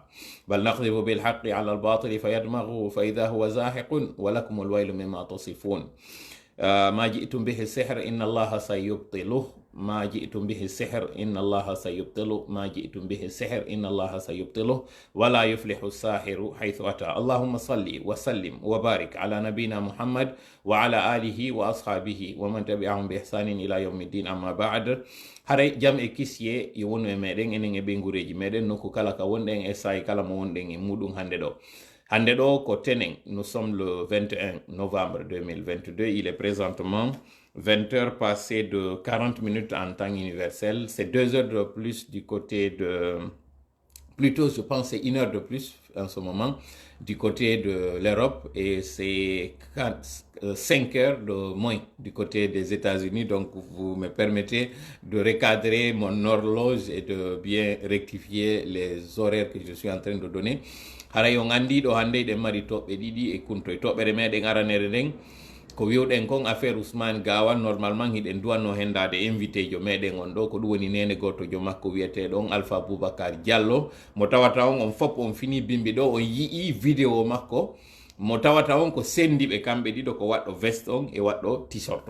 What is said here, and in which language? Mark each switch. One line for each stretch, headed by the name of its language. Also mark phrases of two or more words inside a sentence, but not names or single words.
Arabic: بل نقذف بالحق على الباطل فيدمغه فإذا هو زاهق ولكم الويل مما تصفون ما جئتم به السحر إن الله سيبطله ما جئتم به السحر إن الله سيبطله ما جئتم به السحر إن الله سيبطله ولا يفلح الساحر حيث أتى اللهم صل وسلم وبارك على نبينا محمد وعلى آله وأصحابه ومن تبعهم بإحسان إلى يوم الدين أما بعد
Fula: hare jam e kisye e wonu e meɗen enen e ɓe gureji meɗen nokku kala ka wonɗen e sayi kala mo wonɗen e muɗum hande ɗo ko tenen
French: nous sommes le 21 novembre 2022 il est présentement 20 heures passées de 40 minutes en temps universel c'est 2 heures de plus du côté de plutôt je pense c'est 1 heure de plus en ce moment du côté de l'Europe et c'est 5 heures de moins du côté des États-Unis. Donc vous me permettez de recadrer mon horloge et de bien rectifier les horaires que je suis en train de donner.
Fula: Hara yo ngandi do hande de mari tobbe didi e kunto e tobbere meden aranere den ko wiwden kon affaire Ousmane Gawal normalement hiden duwanno hendade invité jo meden on do ko dum woni nene goto jo makko wiete don Alpha Boubacar Diallo mo tawata on fop on fini bimbi do on yii vidéo makko mo tawata on ko sendibe kambe dido ko waddo vest on e waddo t-shirt